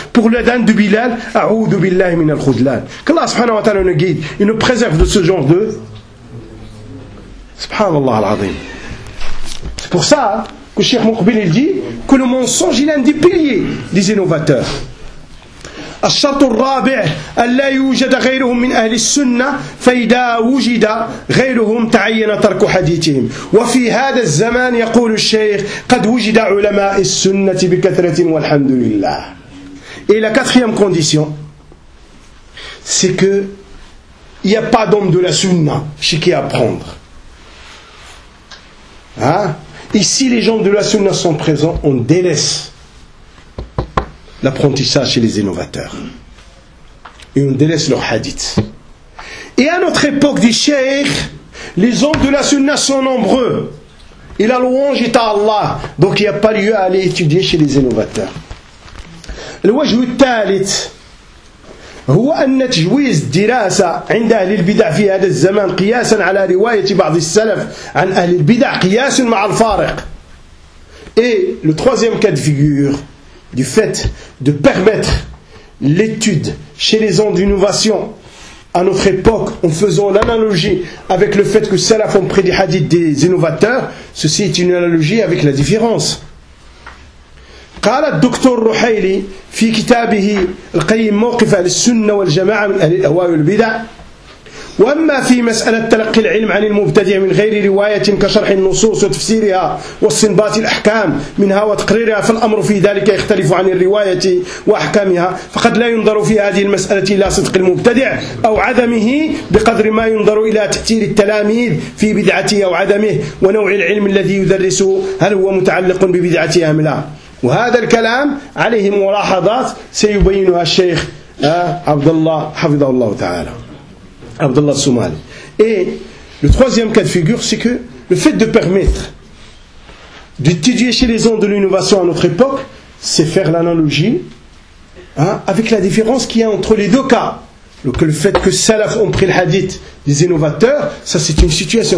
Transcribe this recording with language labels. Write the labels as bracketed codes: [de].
[fr] Pour la danne de Bilal, [ar] A'oudou Billah min al-Khudlan. [fr] Qu'Allah subhanahu wa ta'ala nous guide et nous préserve de ce genre de. [ar] Subhanallah al-Azim. [fr] C'est pour ça que Cheikh Moukbil il dit que le mensonge est l'un des piliers des innovateurs. [ar] الشرط الرابع ألا يوجد غيرهم من أهل السنة فإذا وجد غيرهم تعين ترك حديثهم وفي هذا الزمان يقول الشيخ قد وجد علماء السنة بكثرة والحمد لله. [fr] Et la quatrième condition, c'est que il n'y a pas d'homme de la sunna chez qui apprendre. Hein? Et si les gens de la sunna sont présents, on délaisse l'apprentissage chez les innovateurs. Et on délaisse leur hadith. Et à notre époque, dit Cheikh, les hommes de la sunna sont nombreux. Et la louange est à Allah. Donc il n'y a pas lieu à aller étudier chez les innovateurs. [ar] Le wajh al-thalith, هو أن تجويز الدراسة عند أهل البدع في هذا الزمان قياسا على رواية بعض السلف عن أهل البدع قياس مع الفارق. [fr] Et le troisième cas de figure, du fait de permettre l'étude chez les gens d'innovation à notre époque en faisant l'analogie avec le fait que Salaf ont pris des hadiths des innovateurs, ceci est une analogie avec la différence. [ar] قال الدكتور الرحيلي في كتابه القيم موقف السنة والجماعة من أهواء البدع. وأما في مسألة تلقي العلم عن المبتدع من غير رواية كشرح النصوص وتفسيرها واستنباط الأحكام منها وتقريرها فالأمر في ذلك يختلف عن الرواية وأحكامها فقد لا ينظر في هذه المسألة إلى صدق المبتدع أو عدمه بقدر ما ينظر إلى تأثير التلاميذ في بدعته أو عدمه ونوع العلم الذي يدرسه هل هو متعلق ببدعته أم لا وهذا الكلام عليه ملاحظات سيبينها الشيخ عبد الله حفظه الله تعالى Abdullah Soumali. [fr] Et le troisième cas de figure, c'est que le fait de permettre d'étudier chez les gens de l'innovation à notre époque, c'est faire l'analogie avec la différence qu'il y a entre les deux cas. Donc le fait que Salaf ont pris le hadith des innovateurs, ça c'est une situation.